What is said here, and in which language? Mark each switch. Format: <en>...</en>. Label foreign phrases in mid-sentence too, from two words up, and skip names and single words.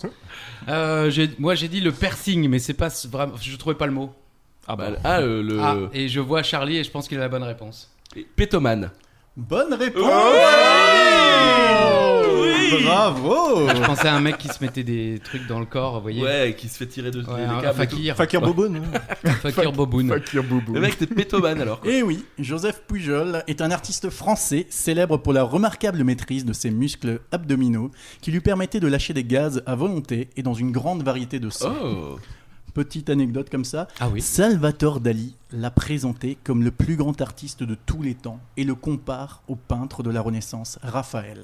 <fr>Moi j'ai dit le piercing, mais c'est pas vraiment, je trouvais pas le mot. Ah bah, Et je vois Charlie et je pense qu'il a la bonne réponse. Pétomane. Bonne réponse. Oui. Bravo. Je pensais à un mec qui se mettait des trucs dans le corps, vous voyez. Ouais, qui se fait tirer de Ouais, des un câbles et tout. fakir. Fakir Boboun. Fakir Boboun. Fakir Boubou. Le mec c'était Pétomane alors. quoi. Et oui, Joseph Pujol est un artiste français célèbre pour la remarquable maîtrise de ses muscles abdominaux qui lui permettaient de lâcher des gaz à volonté et dans une grande variété de sons. Oh. Petite anecdote comme ça, Ah oui. Salvatore Dali l'a présenté comme le plus grand artiste de tous les temps et le compare au peintre de la Renaissance, Raphaël.</fr>